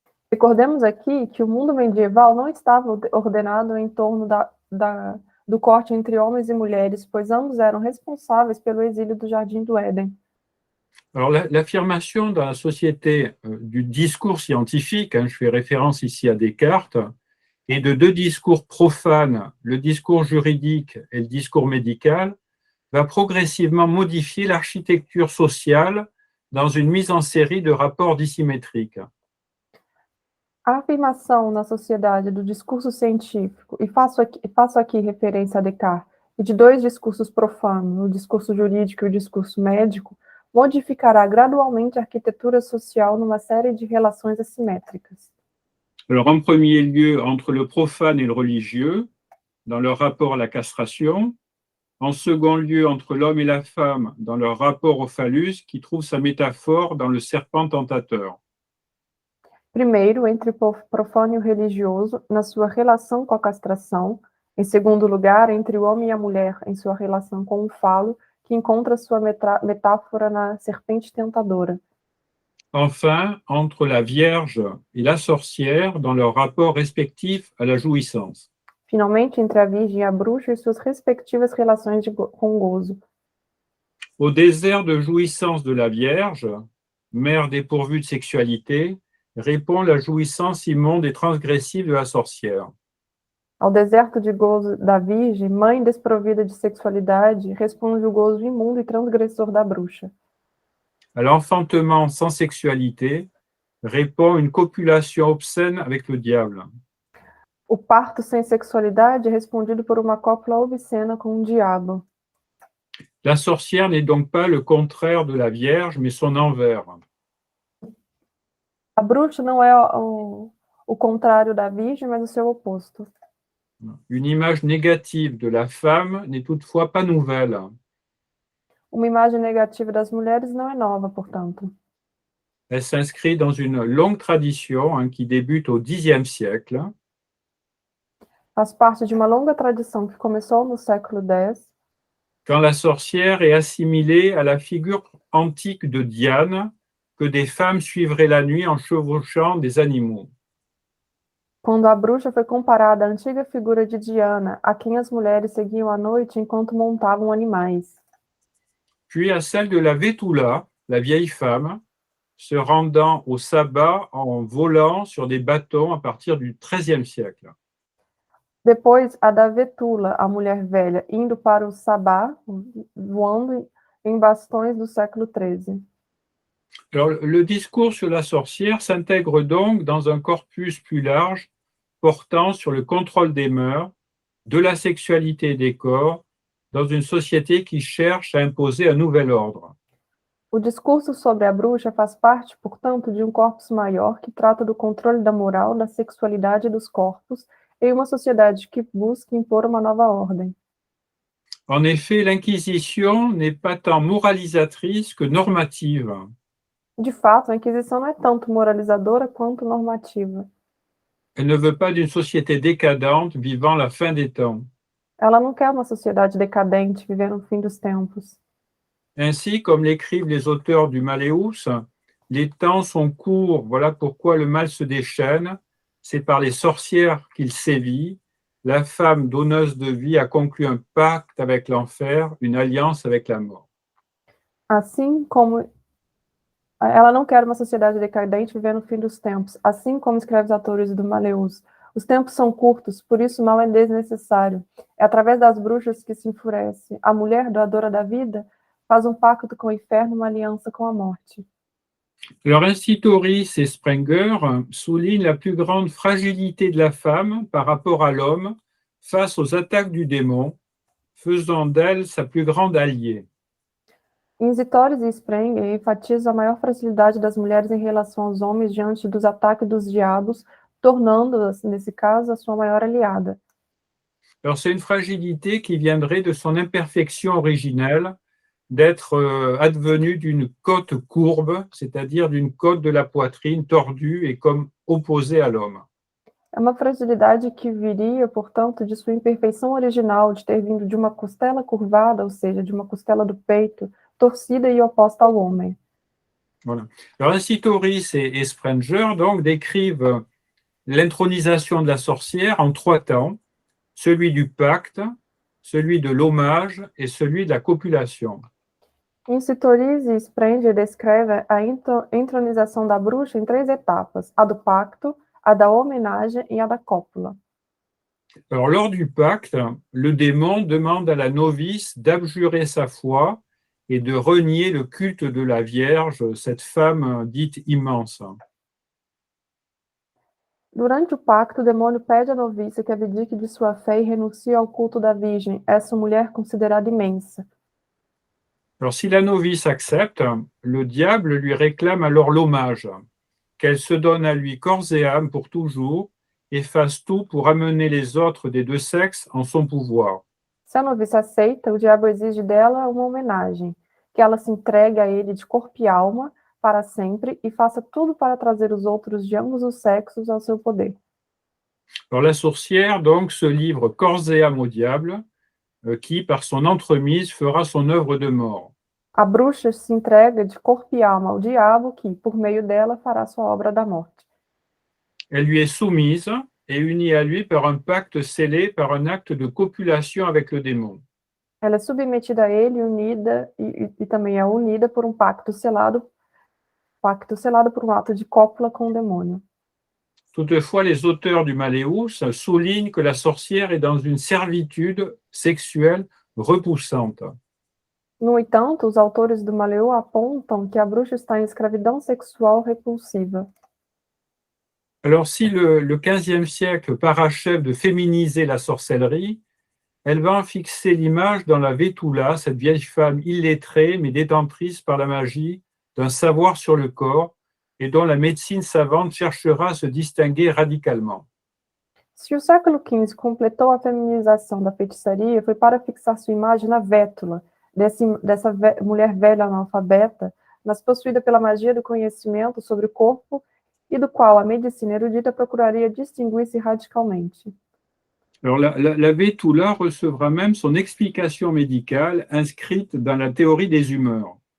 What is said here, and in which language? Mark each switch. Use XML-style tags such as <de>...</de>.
<pt>Recordemos aqui que o mundo medieval não estava ordenado em torno do corte entre homens e mulheres, pois ambos eram responsáveis pelo exílio do Jardim do Éden.</pt> <fr>Alors l'affirmation dans la société du discours scientifique, je fais référence ici à Descartes, et de deux discours profanes, le discours juridique et le discours médical, va progressivement modifier l'architecture sociale dans une mise en série de rapports dissymétriques.</fr> <pt>A afirmação na sociedade do discurso científico, e faço aqui referência a Descartes, e de dois discursos profanos, o discurso jurídico e o discurso médico, modificará gradualmente a arquitetura social numa série de relações assimétricas.</pt> <fr>Alors, en premier lieu, entre le profane et le religieux, dans leur rapport à la castration. En second lieu, entre l'homme et la femme, dans leur rapport au phallus, qui trouve sa métaphore dans le serpent tentateur.</fr> <pt>Primeiro, entre o profano e o religioso, na sua relação com a castração. Em segundo lugar, entre o homem e a mulher, em sua relação com o falo, que encontra sua metáfora na serpente tentadora.</pt> <fr>Enfin, entre la Vierge et la sorcière dans leur rapport respectif à la jouissance.</fr> <pt>Finalmente, entre a Virgem e a bruxa e suas respectivas relações com gozo.</pt> <fr>Au désert de jouissance de la Vierge, mère dépourvue de sexualité, répond la jouissance immonde et transgressive de la sorcière.</fr> <pt>Ao deserto de gozo da Virgem, mãe desprovida de sexualidade, responde o gozo imundo e transgressor da bruxa.</pt> <fr>À l'enfantement sans sexualité, répond une copulation obscène avec le diable.</fr> <pt>O parto sem sexualidade é respondido por uma cópula obscena com o diabo.</pt> <fr>La sorcière n'est donc pas le contraire de la Vierge, mais son envers.</fr> <pt>A bruxa não é o contrário da Virgem, mas o seu oposto.</pt> <fr>Une image négative de la femme n'est toutefois pas nouvelle.</fr> <pt>Uma imagem negativa das mulheres não é nova, portanto.</pt> <fr>Elle s'inscrit dans une longue tradition qui débute au Xe siècle.</fr> <pt>Faz parte de uma longa tradição que começou no século X,</pt> <fr>quand la sorcière est assimilée à la figure antique de Diane, que des femmes suivraient la nuit en chevauchant des animaux.</fr> <pt>quando a bruxa foi comparada à antiga figura de Diana, a quem as mulheres seguiam à noite enquanto montavam animais.</pt> <fr>Puis à celle de la Vétoula, la vieille femme, se rendant au sabbat en volant sur des bâtons à partir du XIIIe siècle.</fr> <pt>Depois, a da Vetula, a mulher velha, indo para o sabá, voando em bastões do século XIII.</pt> <fr>Alors, le discours sur la sorcière s'intègre donc dans un corpus plus large portant sur le contrôle des mœurs, de la sexualité et des corps, dans une société qui cherche à imposer un nouvel ordre.</fr> <pt>O discurso sobre a bruxa faz parte, portanto, de um corpus maior que trata do controle da moral, da sexualidade e dos corpos, em uma sociedade que busca impor uma nova ordem.</pt> <fr>En effet, l'Inquisition n'est pas tant moralisatrice que normative.</fr> <pt>De fato, a Inquisição não é tanto moralizadora quanto normativa.</pt> <fr>Elle ne veut pas d'une société décadente vivant la fin des temps.</fr> <pt>Ela não quer uma sociedade decadente, vivendo o fim dos tempos.</pt> <fr>Ainsi, comme l'écrivent les auteurs du Malleus, les temps sont courts, voilà pourquoi le mal se déchaîne, c'est par les sorcières qu'il sévit. La femme donneuse de vie a conclu un pacte avec l'enfer, une alliance avec la mort.</fr> <pt>Assim como ela não quer uma sociedade decadente vivendo o fim dos tempos, assim como escreve os autores do Maleus. Os tempos são curtos, por isso o mal é desnecessário. É através das bruxas que se enfurece. A mulher, doadora da vida, faz um pacto com o inferno, uma aliança com a morte.</pt> <fr>Alors, Institoris et Sprenger soulignent la plus grande fragilité de la femme par rapport à l'homme face aux attaques du démon, faisant d'elle sa plus grande alliée.</fr> <pt>Inzitoris e Sprenger enfatizam a maior fragilidade das mulheres em relação aos homens diante dos ataques dos diabos, tornando-as, nesse caso, a sua maior aliada.</pt> <fr>Alors, c'est une fragilité qui viendrait de son imperfection originelle, d'être advenue d'une côte courbe, c'est-à-dire d'une côte de la poitrine tordue et comme opposée à l'homme.</fr> <pt>É uma fragilidade que viria, portanto, de sua imperfeição original, de ter vindo de uma costela curvada, ou seja, de uma costela do peito, torcida e oposta ao homem.</pt> <fr>Voilà. Alors, Institoris et Sprenger donc décrivent l'intronisation de la sorcière en 3 temps, celui du pacte, celui de l'hommage et celui de la copulation.</fr> <pt>Institoris e Sprenger descrevem a entronização da bruxa em 3 etapas, a do pacto, a da homenagem e a da cópula.</pt> <fr>Alors, lors du pacte, le démon demande à la novice d'abjurer sa foi et de renier le culte de la Vierge, cette femme dite immense.</fr> <pt>Durante o pacto, o demônio pede à noviça que abdique de sua fé e renuncie ao culto da Virgem, essa mulher considerada imensa.</pt> <fr>Alors, si la novice accepte, le diable lui réclame alors l'hommage, qu'elle se donne à lui corps et âme pour toujours et fasse tout pour amener les autres des 2 sexes en son pouvoir.</fr> <pt>Se a noviça aceita, o diabo exige dela uma homenagem, que ela se entregue a ele de corpo e alma para sempre e faça tudo para trazer os outros de ambos os sexos ao seu poder.</pt> <fr>Alors, la sorcière donc se livre corps et âme au diable, qui, par son entremise, fera son œuvre de mort.</fr> <pt>A bruxa se entrega de corpo e alma ao diabo, que, por meio dela, fará sua obra da morte.</pt> <fr>Elle lui est soumise et unie à lui par un pacte scellé par un acte de copulation avec le démon.</fr> <pt>Ela é submetida a ele, unida e também é unida por um pacto selado por um ato de cópula com o demônio.</pt> <fr>Toutefois, les auteurs du Malleus soulignent que la sorcière est dans une servitude sexuelle repoussante.</fr> <pt>No entanto, os autores do Malleus apontam que a bruxa está em escravidão sexual repulsiva.</pt> <fr>Alors, si le 15e siècle parachève de féminiser la sorcellerie, elle va en fixer l'image dans la Vétoula, cette vieille femme illettrée mais détentrice par la magie d'un savoir sur le corps et dont la médecine savante cherchera à se distinguer radicalement.</fr> <pt>Se o século XV completou a feminização da feitiçaria, foi para fixar sua imagem na Vétula, dessa mulher velha analfabeta, mas possuída pela magia do conhecimento sobre o corpo e do qual a medicina erudita procuraria distinguir-se radicalmente.</pt> <fr>Alors, la Vétoula recevra même son explication médicale inscrite dans la théorie des humeurs.</fr>